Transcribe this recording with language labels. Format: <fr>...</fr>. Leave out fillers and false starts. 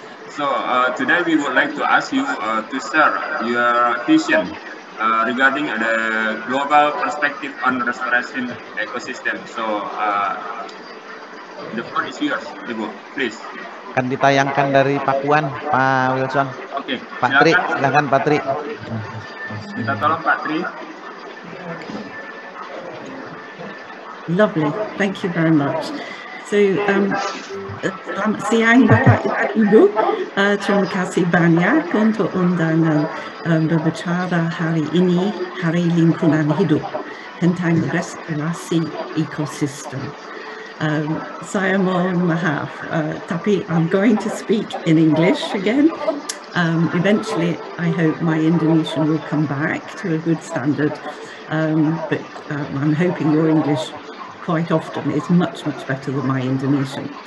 <en>So today we would like to ask you to share your vision regarding the global perspective on restoration ecosystem. So the floor is yours, Ibu, please.</en> <id>Akan ditayangkan dari Pakuan, Pak Wilson. Oke, Pak Tri, silakan Pak Tri. Minta tolong Pak Tri.</id> <en>Lovely, thank you very much.</en> <id>So, selamat siang Bapak Ibu, terima kasih banyak untuk undangan berbicara hari ini, Hari Lingkungan Hidup, tentang restorasi ekosistem. Saya mohon maaf, tapi</id> <en>I'm going to speak in English again. Eventually, I hope my Indonesian will come back to a good standard, but I'm hoping your English quite often is much better than my Indonesian.</en>